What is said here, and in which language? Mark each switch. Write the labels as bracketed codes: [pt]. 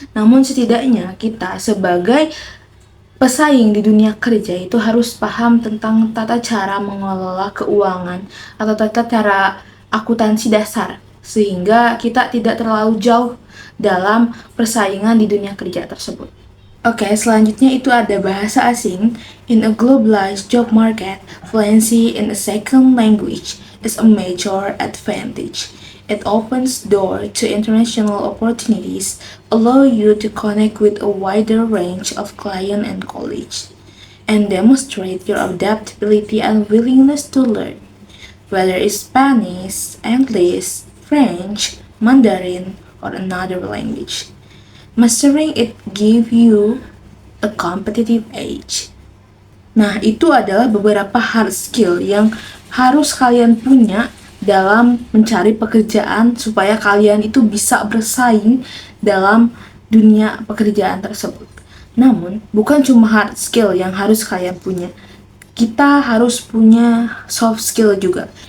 [id] Namun setidaknya kita sebagai pesaing di dunia kerja itu harus paham tentang tata cara mengelola keuangan atau tata cara akuntansi dasar sehingga kita tidak terlalu jauh dalam persaingan di dunia kerja tersebut. Oke, selanjutnya itu ada bahasa asing. [en] In a globalized job market, fluency in a second language is a major advantage. It opens door to international opportunities, allow you to connect with a wider range of clients and colleagues, and demonstrate your adaptability and willingness to learn, whether it's Spanish, English, French, Mandarin, or another language. Mastering it give you a competitive edge. [id] Nah, itu adalah beberapa hard skill yang harus kalian punya dalam mencari pekerjaan supaya kalian itu bisa bersaing dalam dunia pekerjaan tersebut. Namun, bukan cuma hard skill yang harus kalian punya. Kita harus punya soft skill juga.